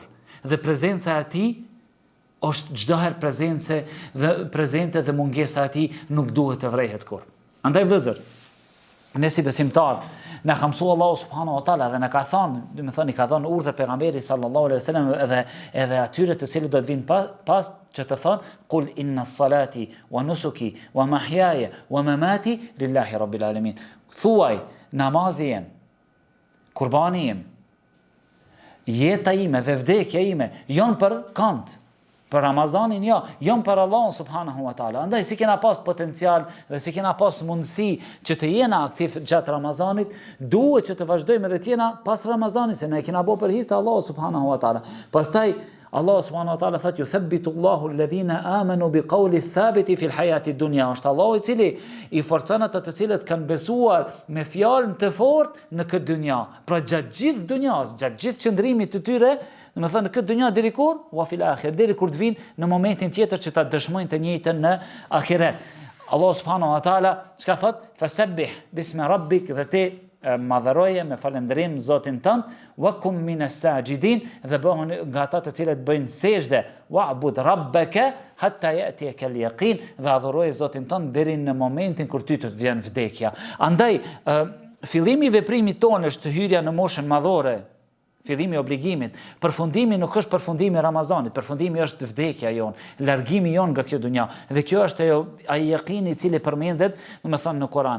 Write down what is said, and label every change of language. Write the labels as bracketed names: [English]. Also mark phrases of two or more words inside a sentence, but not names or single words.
[Albanian] Dhe prezenca e tij është çdo herë prezente dhe mungesa e tij nuk duhet të vrehet kurrë. Andaj vëllezër, ne si besimtar, na ka mësuar Allahu [Arabic] سبحانه وتعالى [Albanian] dhe na ka thënë, i ka dhënë urdhë pejgamberit [Arabic] صلى الله عليه وسلم [Albanian] edhe atyre të cilët do të vinë pas që të thonë [Arabic] قل إن صلاتي ونسكي ومحياي ومماتي لله رب العالمين. [Albanian] Thuaj, namazi jem, kurbani jem, jeta ime dhe vdekja ime janë për kant, për Ramazanin jo, janë për Allahun [Arabic] سبحانه وتعالى. [Albanian] Andaj si kena pas potencial dhe si kena pas mundësi që të jena aktiv gjatë Ramazanit, duhet që të vazhdojmë edhe të jena pas Ramazanit, se ne kena bërë për hir të Allahut [Arabic] سبحانه وتعالى. Pastaj Allah سبحانه وتعالى thotë, "يثبت الله الذين آمنوا بالقول الثابت في الحياة الدنيا." [Albanian] Është Allahu i cili i forcon ata të cilët kanë besuar me fjalën të fortë në këtë dynja. Pra gjatë gjithë dynjas, gjatë gjithë qëndrimit të tyre, në këtë dynja deri kur? [Arabic] وفي الآخرة, [Albanian] deri kur të vinë në momentin tjetër që ta dëshmojnë të njëjtën në ahiret. Allah [Arabic] سبحانه وتعالى [Albanian] çka thotë? [Arabic] "فسبح باسم ربك", [Albanian] dhe ti madhëroje me falendrim Zotin tënd, [Arabic] وكن من الساجدين, [Albanian] dhe bëhuni nga ata të cilët bëjnë sejdë, [Arabic] واعبد ربك حتى يأتيك اليقين, [Albanian] dhe adhuroje Zotin tënd deri në momentin kur ty të vjen vdekja. Andaj fillimi i veprimit tonë është hyrja në moshën madhore, fillimi i obligimit. Përfundimi nuk është përfundimi i Ramazanit, përfundimi është vdekja jon, largimi jon nga kjo dunja. Dhe kjo është ai yaqini i cili përmendet, në Kur'an.